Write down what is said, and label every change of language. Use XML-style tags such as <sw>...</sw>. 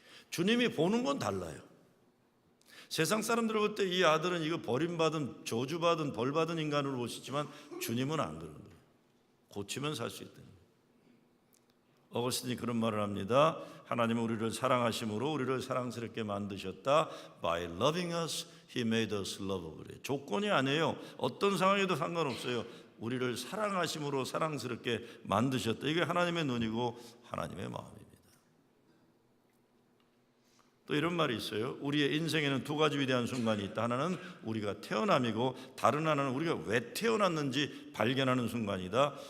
<ko>주님이 보는 건 달라요. 세상 사람들 볼 때 이 아들은 이거 버림받은, 저주받은, 벌받은 인간으로 보시지만 주님은 안 그런 거예요. 고치면 살 수 있다는 거예요. 어거스틴이 그런 말을 합니다. 하나님은 우리를 사랑하심으로 우리를 사랑스럽게 만드셨다.</ko> <en>By loving us, He made us lovable.</en> <ko>조건이 아니에요. 어떤 상황에도 상관없어요. 우리를 사랑하심으로 사랑스럽게 만드셨다. 이게 하나님의 눈이고 하나님의 마음입니다. 또 이런 말이 있어요. 우리의 인생에는 두 가지 위대한 순간이 있다. 하나는 우리가 태어남이고 다른 하나는 우리가 왜 태어났는지 발견하는 순간이다.</ko>